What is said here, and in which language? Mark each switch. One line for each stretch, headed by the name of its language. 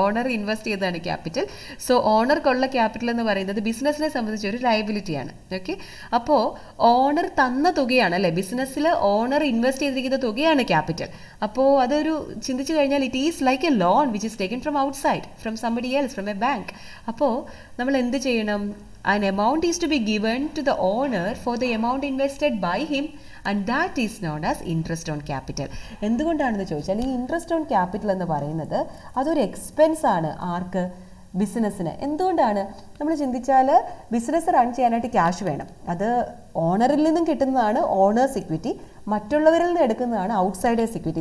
Malayalam: Owner invest ചെയ്തതാണ് capital. So ഓണർക്കുള്ള capital എന്ന് പറയുന്നത് ബിസിനസ്സിനെ സംബന്ധിച്ച് ഒരു ലയബിലിറ്റിയാണ്. ഓക്കെ, അപ്പോൾ ഓണർ തന്ന തുകയാണ്, അല്ലേ? ബിസിനസ്സിൽ ഓണർ ഇൻവെസ്റ്റ് ചെയ്തിരിക്കുന്ന തുകയാണ് ക്യാപിറ്റൽ. അപ്പോൾ അതൊരു ചിന്തിച്ചു കഴിഞ്ഞാൽ
English: It is like a loan which is taken from outside, from somebody else, from a bank.
Malayalam: അപ്പോൾ നമ്മൾ എന്ത് ചെയ്യണം?
English: An amount is to be given to the owner for the amount invested by him, and that is known as interest on capital.
Malayalam: എന്തുകൊണ്ടാണെന്ന് ചോദിച്ചാൽ ഈ interest on capital എന്ന് പറയുന്നത് അതൊരു എക്സ്പെൻസ് ആണ്. ആർക്ക്? ബിസിനസ്സിന്. എന്തുകൊണ്ടാണ്? നമ്മൾ ചിന്തിച്ചാൽ ബിസിനസ് റൺ ചെയ്യാനായിട്ട് ക്യാഷ് വേണം. അത് ഓണറിൽ നിന്നും കിട്ടുന്നതാണ് ഓണേഴ്സ് ഇക്വിറ്റി, മറ്റുള്ളവരിൽ നിന്ന് എടുക്കുന്നതാണ് ഔട്ട്സൈഡേഴ്സ് ഇക്വിറ്റി.